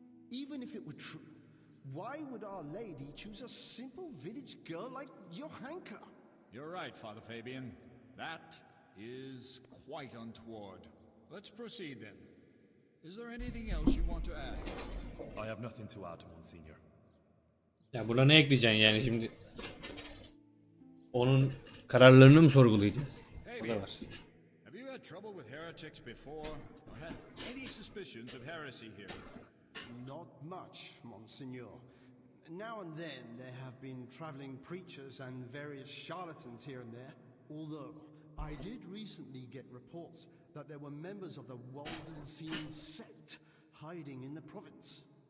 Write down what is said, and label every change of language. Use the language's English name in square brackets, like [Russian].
[English] Even if it were true, why would Our Lady choose a simple village girl like Johanka? You're right, Father Fabian. That is quite untoward. Let's proceed then. Is there anything else you want to add? I have nothing to add, Monsignor. [Turkish] Ya buna ne ekleyeceksin yani şimdi? Onun kararlarını mı sorgulayacağız? O da var. [English] Have you had trouble with heretics before, or had any suspicions of heresy here? Not much, Monsignor. Now and then there have been traveling preachers and various charlatans here and there. Although I did recently get reports that there were members of the Waldensian sect hiding in the province.